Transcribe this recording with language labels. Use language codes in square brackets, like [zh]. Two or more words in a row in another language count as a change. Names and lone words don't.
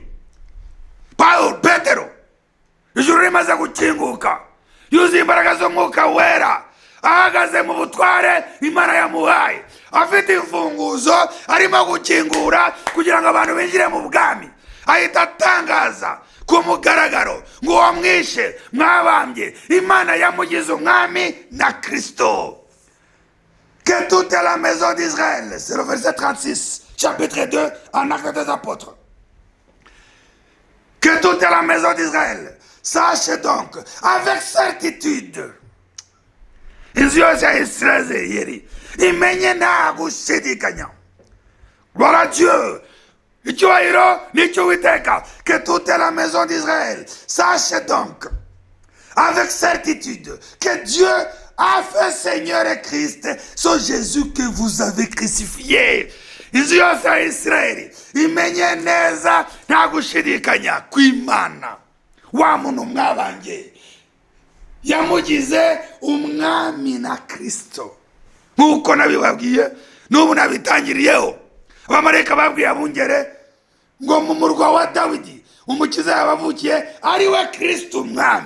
[rw] Petero ijuru rimaze gukinguka, yuzuye imbaraga z'umwuka wera, ahagaze mu butware Imana yamuhaye, afite imfunguzo, arimo gukingura kugira ngo abantu binjire mu bwami. Ahita atangaza ku mugaragaro ngo uwo mwishe mwabambye, Imana yamugize umwami na Kristo. [fr] Que toute la maison d'Israël, c'est le verset 36, chapitre 2, en Actes des Apôtres. Que toute la maison d'Israël sache donc avec certitude, [rw] inzu yose ya Isirayeli imenye nta gushidikanya. Voilà Dieu, icyubahiro n'icy'Uwiteka. [fr] Que toute la maison d'Israël sache donc avec certitude que Dieu a fait Seigneur et Christ, c'est Jésus que vous avez crucifié. [rw] Inzu yose ya Isirayeli imenye neza nta gushidikanya kw'Imana wa muntu mwabambye yamugize umwami na Kristo. Nkuko nabibabwiye n'ubu nabitangiriyeho, abamarayika babwiye abungere ngo mu murwa wa Dawidi umukiza yabavukiye ari we Kristo umwami.